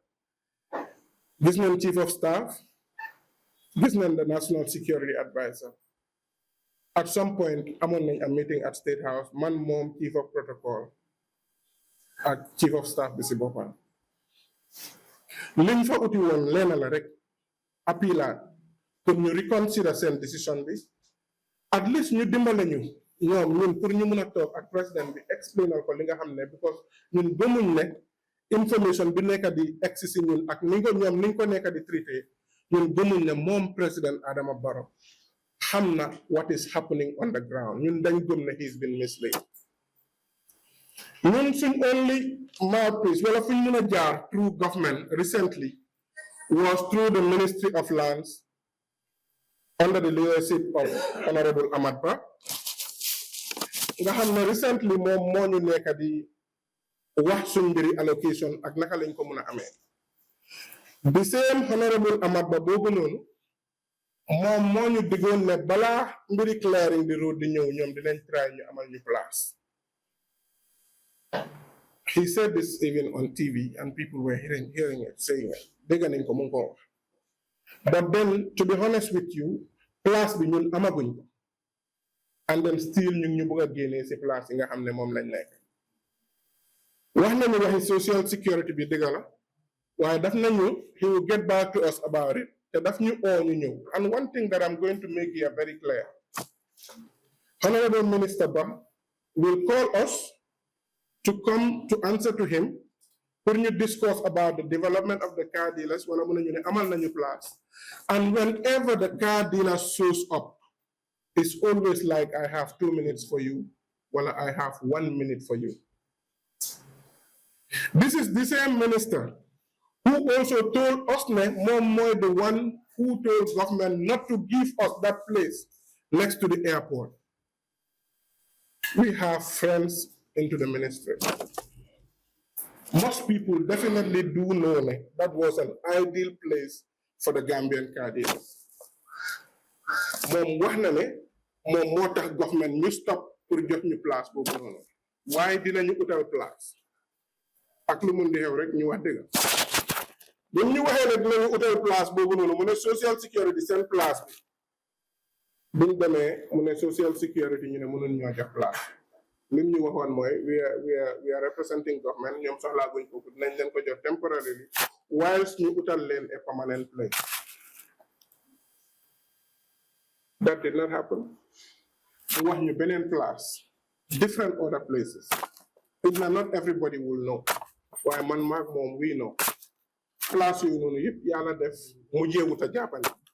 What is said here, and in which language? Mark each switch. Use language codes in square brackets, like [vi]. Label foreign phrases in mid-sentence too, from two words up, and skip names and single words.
[wo] Gis nañ [en] Chief of Staff, [wo] gis nañ [en] the National Security Advisor. At some point, [wo] amoon nañ [en] a meeting at State House, [wo] man moom [en] Chief of Protocol [wo] ak [en] Chief of Staff [wo] bi si boppam. Liñ fa uti woon leena la rek appealaat pour ñu reconsider seen decision bi [en] at least [wo] ñu dimbale ñu ñun pour ñu mun a toog ak président bi explainal ko li nga xam ne because ñun gëmuñ ne information bi nekk di egsi si ñun ak ni ko ñoom ni ko nekk di traité ñun gëmuñ ne moom président Adama Barrow xam na [en] what is happening on the ground [wo] ñun dañ gëm ne [en] he's been misled. [wo] Ñun suñ [en] only mouthpiece [wo] wala fuñ mun a jaar [en] through government recently was through the Ministry of Lands under the leadership of Honorable Hamad Bah. [wo] Nga xam ne recently moom moo ñu nekk di wax suñ mbiri allocation ak naka lañ ko mun a amee. [en] The same [wo] Honorable Hamad Bah boobu noonu moom moo ñu diggoon ne balaa mbiri [en] clearing the road [wo] di ñëw ñoom dinañ try ñu amal ñu place. [en] He said this even on TV and people were hearing it, saying it. [wo] Dégg nañ ko mu ngi ko wax. [en] But then, to be honest with you, [wo] place bi ñun amaguñ ko. [en] And then still [wo] ñu bëgg a génnee si place yi nga xam ne moom lañ nekk. Wax nañu waxi social security bi dëgg la waaye daf nañu [en] he will get back to us about it [wo] te daf ñu oo ñu ñëw. [en] And one thing that I'm going to make here very clear, Honorable Minister Bah will call us to come to answer to him pour ñu discuss about the development of the car dealers [wo] wala mu ne ñu ne amal nañu place. [en] And whenever the car dealer shows up, it's always like I have 2 minutes for you, well, I have 1 minute for you. This is the same minister who also told us the one who told government not to give us that place next to the airport. We have friends into the ministry. Most people definitely do know that was an ideal place for the Gambian car dealers. [wo] moom wax na ne moom moo tax government ñu stop pour jox ñu place boobu noonu waaye dinañu utal place ak lu mun di xew rek ñu wax dëgg bu ñu waxee ne dinañu utal place boobu noonu mu ne social security seen place bi buñ demee mu ne social security ñu ne mënuñ ñoo jox place lim ñu waxoon mooy [en] we are representing government [wo] ñoom soxlaa guñ foofu dinañ leen ko jox [en] temporarily whilst [wo] ñu utal leen [en] a permanent place. That did not happen. We want you in place, different other places. Not everybody will know. Why man mag mom we know. Class you know yep yalla def mujjé wuta jappane.